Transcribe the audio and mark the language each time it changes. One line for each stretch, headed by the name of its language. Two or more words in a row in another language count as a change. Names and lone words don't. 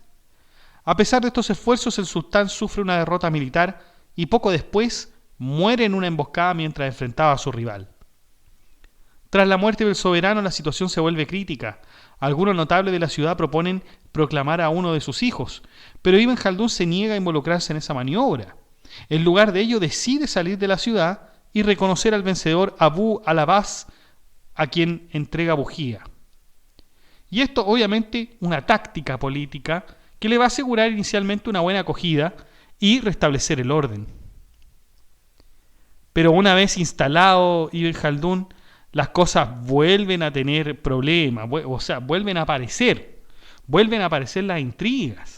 Spanish: A pesar de estos esfuerzos, el sultán sufre una derrota militar y poco después muere en una emboscada mientras enfrentaba a su rival. Tras la muerte del soberano, la situación se vuelve crítica. Algunos notables de la ciudad proponen proclamar a uno de sus hijos, pero Ibn Jaldún se niega a involucrarse en esa maniobra. En lugar de ello, decide salir de la ciudad y reconocer al vencedor Abu al-Abbas, a quien entrega Bujía. Y esto, obviamente, una táctica política que le va a asegurar inicialmente una buena acogida y restablecer el orden. Pero una vez instalado Ibn Jaldún, las cosas vuelven a tener problemas, o sea, vuelven a aparecer las intrigas.